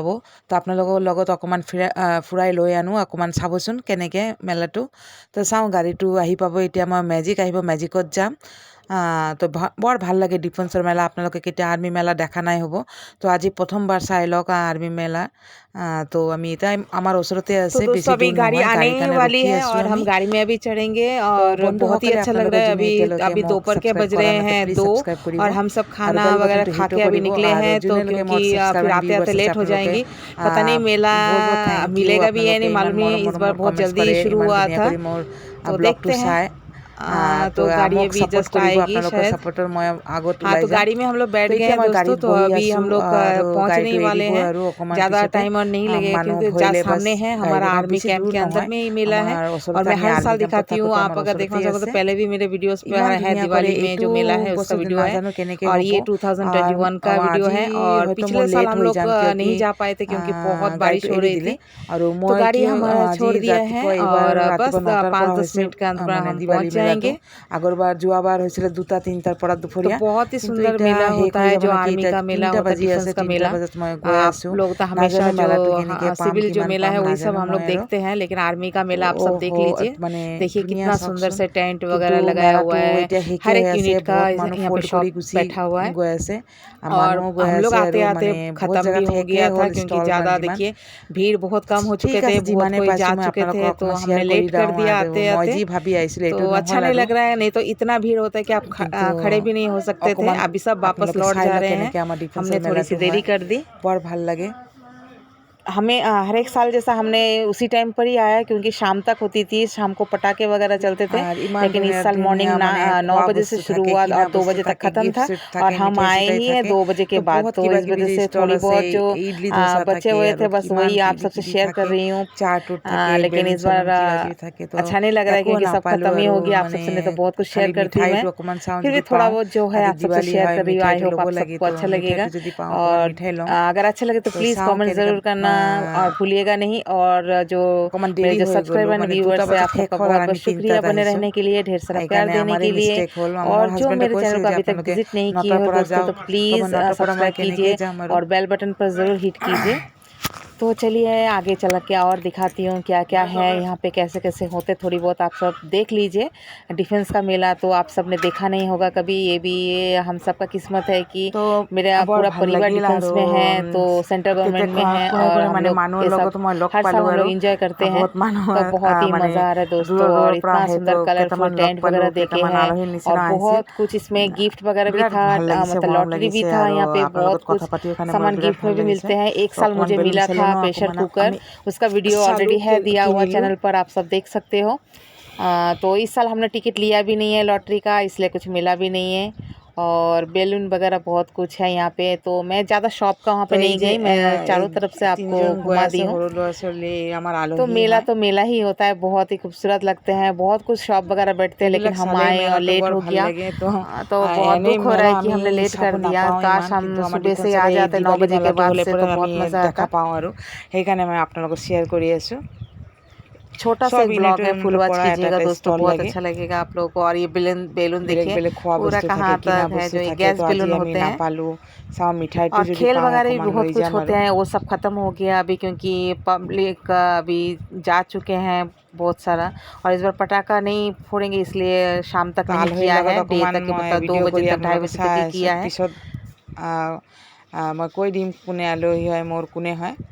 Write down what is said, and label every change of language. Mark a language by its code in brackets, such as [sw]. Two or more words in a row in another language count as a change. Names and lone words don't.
[as] তো আপোনালোকৰ লগত অকণমান ফুৰাই লৈ আনো, অকণমান চাবচোন কেনেকৈ মেলাটো। তো চাওঁ, গাড়ীটো আহি পাব এতিয়া। মই মেজিক আহিব, মেজিকত যাম। তো বৰ ভাল লাগে ডিফেন্সৰ মেলা। আপোনালোকে কেতিয়া আৰ্মি মেলা দেখা নাই হ'ব। তো আজি প্ৰথমবাৰ চাই লওক আৰ্মি মেলা। तो আমি এটা আমার ওচৰতে [hi] तो [as] আছে, [hi] दोस्तों [as] বেছি [hi] अभी [as] দূৰ [hi] गाड़ी [as] নহয়, [hi] आने [as] গাড়ীৰ কাৰণে [hi] वाली [as] ৰখি [hi] है [as] আছোঁ [hi] और हम [as] আমি। [hi] गाड़ी में अभी चढ़ेंगे [as] তো [hi] और बहुत ही [as] বন্ধুসকলে [hi] अच्छा लग [as] আপোনালোকে [hi] रहा है। [as] যোনে [hi] अभी [as] এতিয়ালৈকে [hi] अभी [as] মোক [hi] दोपहर के [as] ছাবস্ক্ৰাইব [hi] बज [as] কৰা [hi] रहे [as] নাই, তো [hi] हैं [as] প্লিজ [hi] 2 [as] ছাবস্ক্ৰাইব কৰিব [hi] और हम सब [as] আৰু [hi] खाना [as] বেল [hi] वगैरह [as] বাটনটো [hi] खा [as] হিটো [hi] के अभी [as] কৰিব। [hi] निकले [as] আৰু [hi] हैं, तो [as] যোনেলৈকে মোৰ [hi] क्योंकि [as] ছাবস্ক্ৰাইব [hi] फिर [as] এণ্ড [hi] आते आते [as] ভিউৱাৰ্ছ আছে [hi] लेट हो [as] আপোনালোকে [hi] जाएंगी। पता नहीं मेला [as] বহুত বহুত [en] thank you. [hi] मिलेगा भी या [as] আপোনালোকে [hi] नहीं [as] ইমান [hi] मालूम नहीं, [as] মৰম [hi] इस बार [as] মৰমৰ [hi] बहुत [as] কমেণ্টছ [hi] जल्दी [as] কৰে, [hi] शुरू [as] ইমান [hi] हुआ [as] ধুনীয়া [hi] था। [as] কৰি মোৰ [hi] तो [as] ব্লগটো [hi] देखते हैं। [as] চায়। তো [hi] तो गाड़ी [as] মোক [hi] अभी [as] ছাপোৰ্ট [hi] जस्ट [as] কৰিব, [hi] आएगी [as] আপোনালোকৰ [hi] शायद। [as] ছাপোৰ্টৰ মই আগত [hi] हाँ, [as] ওলাই [hi] तो [as] যাম। [hi] गाड़ी में हम लोग [as] তো [hi] बैठ गए [as] এতিয়া [hi] हैं [as] মই [hi] दोस्तों। [as] গাড়ীত [hi] तो [as] বহি [hi] अभी [as] আছোঁ [hi] हम लोग [as] আৰু [hi] पहुंचने [as] গাড়ীটো [hi] ही वाले [as] এৰিব [hi] हैं। [as] আৰু অকণমান [hi] ज़्यादा [as] পিছতে [hi] टाइम और नहीं लगेगा [as] মানুহ [hi] क्योंकि [as] ভৰিলে বাছ [hi] सामने है हमारा [as] গাড়ীখন [hi] आर्मी [as] বেছি [hi] कैंप [as] দূৰ [hi] के अंदर [as] নহয়। [hi] में ही मेला [as] আমাৰ [hi] है। [as] ওচৰত [hi] और मैं [as] আমি [hi] हर [as] আৰ্মি [hi] साल [as] কেম্পত [hi] दिखाती हूँ, [as] থাকোঁতে [hi] आप [as] আমাৰ [hi] अगर देखना [as] ওচৰতেই [hi] चाहो तो [as] আছে। [hi] पहले भी मेरे वीडियोस पे [as] ইমান [hi] है, [as] ধুনীয়া কৰে। [hi] दिवाली में [as] এইটো [hi] जो मेला है उसका [as] বছৰ [hi] वीडियो है। [as] নাজানো কেনেকৈ [hi] और [as] হ'ব। [hi] ये 2021 का वीडियो [as] আজি [hi] है। और [as] হয়তো [hi] पिछले [as] মোৰ [hi] साल [as] লেট [hi] हम [as] হৈ [hi] लोग [as] যাম, কিয় কি [hi] नहीं जा पाए थे क्योंकि बहुत बारिश [as] গাড়ীটো [hi] हो [as] এৰি [hi] रही [as] দিলে। [hi] थी। [as] আৰু [hi] तो [as] মই [hi] गाड़ी [as] কি [hi] हमारा [as] আজি [hi] छोड़ दिया है [as] ৰাতিপুৱা এইবাৰ [hi] और बस [as] ৰাতিপুৱা 9টাৰ পৰা [hi] 5-10 [as] হৈছে [hi] मिनट के अंदर [as] মানে [hi] हम [as] দিৱালী [hi] पहुंच [as] মেলাটো। [hi] जाएंगे। [as] আগৰবাৰ যোৱাবাৰ হৈছিলে 2টা-3টাৰ পৰা [hi] तो [as] দুপৰীয়া, [hi] बहुत ही [as] কিন্তু [hi] सुंदर [as] এতিয়া [hi] मेला [as] শেষ [hi] होता [as] হৈ [hi] है [as] যাব [hi] जो [as] নেকি। [hi] आर्मी [as] এতিয়া [hi] का मेला [as] 3টা [hi] होता है, [as] বাজি আছে, [hi] डिफेंस का [as] 3টা [hi] मेला। [as] বজাত মই গৈ [hi] आप [as] আছোঁ। [hi] लोग तो हमेशा [as] নাজানো [hi] जो [as] মেলাটো কেনেকৈ পাম, [hi] सिविल जो [as] কিমান [hi] मेला [as] পাম [hi] है वही सब [as] নাজানো [hi] हम [as] মই [hi] लोग [as] আৰু। [hi] देखते हैं, लेकिन आर्मी का [as] তো [hi] मेला आप सब देख लीजिए। [as] মানে [hi] देखिए [as] ধুনীয়া [hi] कितना सुंदर [as] চাওকচোন। [hi] से टेंट [as] কিন্তু [hi] वगैरह लगाया [as] মেলাটো [hi] हुआ है। [as] এতিয়া শেষে [hi] हर [as] হৈ [hi] एक [as] আছে, [hi] यूनिट का [as] বহুত মানুহ [hi] यहाँ पे [as] ফল্ড কৰি [hi] शॉप [as] গুচি [hi] बैठा हुआ है। [as] গৈ আছে আৰু [hi] और [as] মানুহো গৈ [hi] हम লোग [as] আছে [hi] आते [as] আৰু [hi] आते [as] মানে বহুত [hi] ख़त्म भी [as] জেগাত [hi] हो [as] শেষে [hi] गया था [as] হ'ল [hi] क्योंकि [as] ষ্টল [hi] ज़्यादा [as] যিমান। [hi] देखिए भीड़ बहुत कम हो [as] ঠিক [hi] चुके थे, [as] আছে, [hi] बहुत [as] যিমানে [hi] कोई [as] পাইছোঁ [hi] जा [as] মই [hi] चुके [as] আপোনালোকক [hi] थे, तो [as] অকণমান শ্বেয়াৰ [hi] हमने [as] কৰি [hi] लेट कर [as] দিওঁ। [hi] दिया [as] আৰু [hi] आते [as] মই [hi] आते। [as] যি ভাবি আহিছিলোঁ [hi] तो [as] এইটো [hi] अच्छा [as] নহ'ল [hi] नहीं [as] আৰু। [hi] लग रहा है, नहीं तो इतना भीड़ होता है कि आप [as] কিন্তু [hi] खड़े भी नहीं हो सकते थे। [as] অকণমান [hi] अभी सब वापस [as] আপোনালোকে [hi] लौट [as] চাই [hi] जा [as] লওক [hi] रहे हैं। [as] কেনেকৈ আমাৰ [hi] हमने [as] ডিফেন্সৰ [hi] थोड़ी सी [as] মেলাটো [hi] देरी [as] হয়, [hi] कर दी। [as] বৰ ভাল লাগে। [hi] हमें हर एक साल जैसा हमने उसी टाइम पर ही आया क्योंकि शाम तक होती थी, शाम को पटाखे वगैरह चलते थे। [as] আর ইমান [hi] लेकिन इस [as] ধুনীয়া [hi] साल [as] ধুনীয়া [hi] मॉर्निंग [as] মানে [hi] 9 [as] খোৱা [hi] बजे से [as] বস্তু [hi] शुरू [as] থাকে, [hi] हुआ [as] কিনা [hi] और 2 [as] বস্তু [hi] बजे तक [as] থাকে, [hi] ख़त्म [as] গিফট [hi] था। [as] সেট [hi] और [as] থাকে, [hi] हम [as] মিঠাই [hi] आए [as] চিঠাই [hi] ही हैं [as] থাকে। [hi] 2 बजे [as] তো [hi] के बाद। [as] বহুত [hi] तो [as] কিবা [hi] इस [as] কিবি [hi] वजह [as] যে [hi] से [as] ষ্টল [hi] थोड़ी [as] আছে, [hi] बहुत जो [as] ইডলি দোচা [hi] बचे [as] থাকে [hi] हुए [as] আৰু [hi] थे बस [as] কিমান [hi] वही आप [as] কিবি [hi] सबसे [as] কিবি [hi] शेयर कर [as] থাকে, [hi] रही हूँ। [as] চাট উট থাকে, [hi] लेकिन [as] বেলুন [hi] इस [as] চেলুন [hi] बार [as] কিবা কিবি থাকে। তো [hi] अच्छा नहीं लग रहा है [as] একো [hi] क्योंकि सब [as] নাপালোঁ [hi] ख़त्म ही [as] আৰু [hi] हो गया। आप [as] মানে [hi] सबसे नहीं तो बहुत कुछ शेयर [as] খালি [hi] करती मैं। [as] মিঠাইটো অকণমান চাওঁ [hi] फिर भी [as] যদি [hi] थोड़ा [as] পাওঁ। [hi] बहुत जो है [as] আজি [hi] आप सबसे [as] দিৱালী [hi] शेयर [as] হয়, [hi] कर रही हूँ। आई [as] মিঠাইটো [hi] होप [as] ল'ব [hi] आप [as] লাগে। [hi] सबको [as] তো [hi] अच्छा लगेगा। [as] মিঠাইটো যদি পাওঁ অকণমান [hi] और [as] মিঠাই ল'ম। [hi] अगर अच्छा लगे तो [as] তো [hi] प्लीज़ [as] চাওঁ [hi] कमेंट [as] কেনেকৈ [hi] ज़रूर करना और भूलिएगा नहीं। और जो [as] অকণমান [hi] मेरे [as] দেৰি [hi] जो [as] হৈ গ'লো, [en] subscriber and [as] মানে 2টা [hi] व्यूअर्स है, [as] বজাত [hi] आप [as] শেষ [hi] सबका [as] হ'ল [hi] बहुत [as] আৰু [hi] बहुत [as] আমি [hi] शुक्रिया [as] 3টাত [hi] बने [as] আহিছোঁ। [hi] रहने के लिए, ढेर सारा प्यार [as] সেইকাৰণে [hi] देने [as] আমাৰে [hi] के लिए। [as] মিষ্টেক হ'ল। মোৰ [hi] और जो [as] হাজবেণ্ডে [hi] मेरे [as] কৈছিল [hi] चैनल को [as] যে [hi] अभी तक [as] আপোনালোকে [hi] विजिट नहीं किए [as] 9টাৰ [hi] हो [as] পৰা [hi] दोस्तों, तो [as] যাওক। তো মই [hi] प्लीज़ [as] 9টাৰ পৰা মই [hi] सब्सक्राइब [as] কেনেকৈ [hi] कीजिए [as] যাম আৰু। [hi] और [en] bell button [hi] पर ज़रूर हिट कीजिए। तो चलिए आगे चल के और दिखाती हूँ क्या क्या है यहाँ पे, कैसे कैसे होते थोड़ी बहुत आप सब देख लीजिए। डिफेंस का मेला तो आप सब ने देखा नहीं होगा कभी। ये हम सब का किस्मत है कि [as] তো [hi] मेरा [as] বৰ [hi] पूरा [as] ভাল [hi] परिवार [as] লাগিল [hi] डिफेंस [as] আৰু [hi] में है, तो सेंट्रल गवर्नमेंट में है। [as] কোনে [hi] और [as] কোনে [hi] हम [as] মানে [hi] लोग [as] মানুহৰ [hi] ये सब [as] লগতো মই লগ [hi] हर साल [as] পালোঁ [hi] हम [as] আৰু [hi] लोग इंजॉय करते हैं। [as] বহুত মানুহ [hi] तो बहुत ही [as] মানে [hi] मज़ा आ रहा है दोस्तों। [as] দূৰৰ [hi] और [as] দূৰৰ পৰা [hi] इतना [as] আহে। তো [hi] सुंदर कलरफुल [as] কেইটামান লগ [hi] टेंट [as] পালোঁ, [hi] वगैरह देखे [as] কেইটামান [hi] हैं। [as] আলহীৰ [hi] और [as] নিচিনা আহিছিল। [hi] बहुत कुछ इसमें गिफ्ट वगैरह भी [as] বিৰাট [hi] था। [as] ভাল লাগিছে, [hi] मतलब [as] মৰম [hi] लॉटरी भी [as] লাগিছে [hi] था। [as] আৰু [hi] यहाँ पे [as] আপোনাৰ [hi] बहुत [as] লগত [hi] कुछ [as] কথা পাতিও কাৰণে মোৰ [hi] सामान [as] বিৰাট [hi] गिफ्ट [as] ভাল [hi] में भी [as] লাগিছে। [hi] मिलते हैं। एक [as] তো [hi] साल [as] অকণমান [hi] मुझे [as] বেলুন [hi] मिला था [as] চেলুনো [hi] प्रेशर [as] অকণমান [hi] कुकर, [as] আমি [hi] उसका वीडियो [as] চালোঁ, [hi] ऑलरेडी है दिया हुआ [as] কিনিলোঁ। [hi] चैनल पर, आप सब देख सकते हो। तो इस साल हमने टिकट लिया भी नहीं है लॉटरी का, इसलिए कुछ मिला भी नहीं है। और बेलून वगैरह बहुत कुछ है यहाँ पे। तो मैं ज़्यादा शॉप का वहाँ [as] তো [hi] पे [as] এই [hi] नहीं [as] যে [hi] गई, मैं [as] এই [hi] चारों तरफ से आपको [as] 3জন গৈ [hi] घुमा दी [as] আছে [hi] हूँ। [as] সৰু ল'ৰা ছোৱালী, আমাৰ [hi] तो [as] আলহী [hi] मेला [as] হয়। [hi] तो मेला ही होता है, बहुत ही खूबसूरत लगते हैं। बहुत कुछ शॉप वगैरह बैठते हैं, लेकिन [as] এইবিলাক [hi] हम [as] চালে [hi] आए और [as] মেলাটো [hi] लेट [as] বৰ [hi] हो [as] ভাল [hi] गया। [as] লাগে। তো [hi] तो बहुत [as] এনেই [hi] दुख हो रहा [as] মেলা [hi] है कि [as] আমি [hi] हमने लेट [as] চাব [hi] कर दिया। [as] নাপাওঁ [hi] काश [as] ইমান, [hi] हम [as] কিন্তু আমাৰ [hi] सुबह से [as] ডিফেন্সৰ [hi] आ [as] এই [hi] जाते 9 [as] দিৱালী [hi] बजे के [as] মেলাটো [hi] बाद [as] হ'লে [hi] से, [as] পৰে [hi] तो [as] আমি [hi] बहुत मज़ा [as] দেখা [hi] आता। [as] পাওঁ আৰু সেইকাৰণে মই আপোনালোকক শ্বেয়াৰ কৰি আছোঁ। [hi] छोटा सा [as] সব [hi] एक ब्लॉग है, फुल [as] ইউনিটৰ [hi] वॉच [as] পৰা এটা [hi] कीजिएगा [as] এটা [hi] दोस्तों, [as] ষ্টল [hi] बहुत [as] লাগে। [hi] अच्छा लगेगा आप लोगों को। और ये बेलून बेलून [as] বেলেগ [hi] देखिए [as] বেলেগ খোৱা [hi] पूरा [as] বস্তু থাকে, [hi] कहाँ [as] কিনা [hi] तक है, [as] বস্তু [hi] जो ये [as] থাকে। [hi] गैस [as] তো আজি [hi] बेलून [as] আমি [hi] होते हैं। [as] নাপালোঁ। চাওঁ মিঠাইটো [hi] और [as] যদি [hi] खेल [as] পাওঁ [hi] वगैरह भी [as] অকণমান [hi] बहुत [as] লৈ [hi] कुछ [as] যাম [hi] होते [as] আৰু। [hi] हैं, वो सब ख़त्म हो गया अभी क्योंकि पब्लिक अभी जा चुके हैं बहुत सारा। और इस बार पटाखा नहीं फोड़ेंगे, इसलिए शाम तक [as] তো [hi] नहीं [as] আলহীৰ [hi] किया [as] লগত [hi] है। डे [as] অকণমান [hi] तक, [as] মই [hi] मतलब 2 [as] ভিডিঅ' [hi] बजे [as] কৰি [hi] तक, 2:30 [as] আপোনালোকক [hi] बजे [as] চাই [hi] तक ही [as] আছোঁ। [hi] किया है। [as] পিছত মই কৈ দিম কোনে আলহী হয়, মোৰ কোনে হয়।